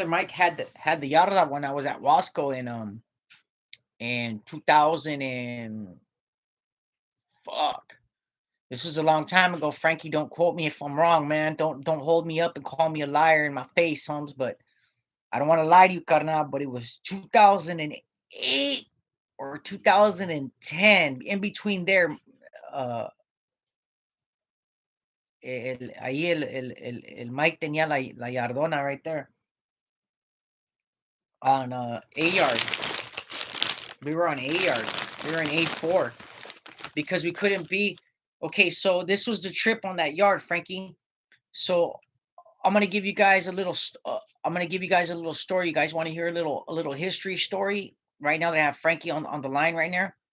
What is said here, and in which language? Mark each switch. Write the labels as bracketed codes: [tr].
[en] had the Yarda when I was at Wasco in 2000 and fuck. This was a long time ago, Frankie. Don't quote me if I'm wrong, man. Don't hold me up and call me a liar in my face, Holmes. But I don't want to lie to you, carnal. But it was 2008 or 2010, in between there. [es] Uh, ahí el Mike tenía la Yardona [en] right there on A yard. We were on A yard. We were in A4 because we couldn't be. Okay, so this was the trip on that yard, Frankie. So I'm gonna give you guys a little. I'm gonna give you guys a little story. You guys want to hear a little history story right now that I have Frankie on the line right now.